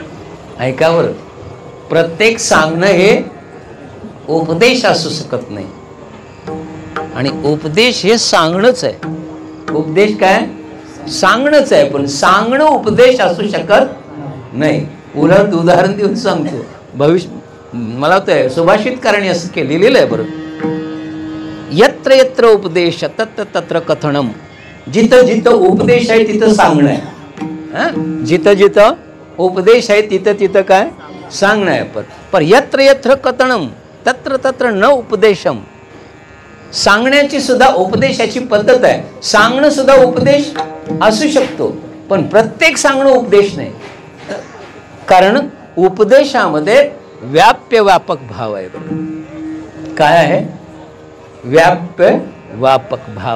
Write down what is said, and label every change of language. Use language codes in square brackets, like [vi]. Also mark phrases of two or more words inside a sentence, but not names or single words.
[mr] ऐका बरं, प्रत्येक सांगणं हे उपदेश असू शकत नाही. आणि उपदेश हे सांगणंच आहे. उपदेश काय? सांगणंच आहे. पण सांगणं उपदेश असू शकत नाही. उलट उदाहरण देऊन सांगतो. भविष्य मला वाटतं सुभाषितकारांनी असं केलेलं आहे. बरं, [sa] यत्र यत्र उपदेश तत्र तत्र कथनम. [mr] जिथं जिथं उपदेश आहे तिथं सांगणं आहे. जिथं जिथं उपदेश आहे तिथं तिथं काय सांगणं आहे. [sa] पर यत्र यत्र कथनम तत्र तत्र न उपदेशम. [mr] सांगण्याची सुद्धा उपदेशाची पद्धत आहे. सांगणं सुद्धा उपदेश असू शकतो, पण प्रत्येक सांगणं उपदेश नाही. कारण उपदेशामध्ये व्याप्य व्यापक भाव आहे. काय आहे? व्याप्य व्यापक भाव.